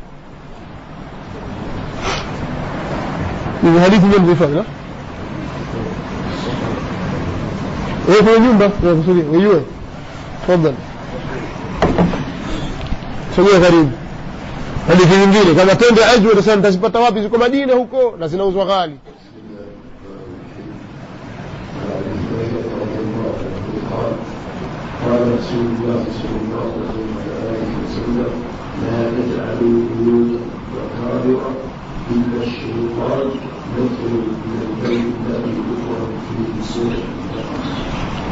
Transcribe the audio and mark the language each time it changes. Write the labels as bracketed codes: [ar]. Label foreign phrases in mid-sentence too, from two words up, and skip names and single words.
[sw] Ni hadithi nyingi zifanya. Wewe kwa nyumba unakusudia wewe. Tafadhali. Sogea karibu. Hadithi nyingine kama tende ajwa utasema nitazipata wapi? Ziko Madina huko na zinauzwa ghali. [ar] قال رسول الله صلى الله عليه وسلم: لا تجعلوا بيوت مقابر إلا الشيطان يدخل من البيت الذي يقرأ فيه سورة البقرة.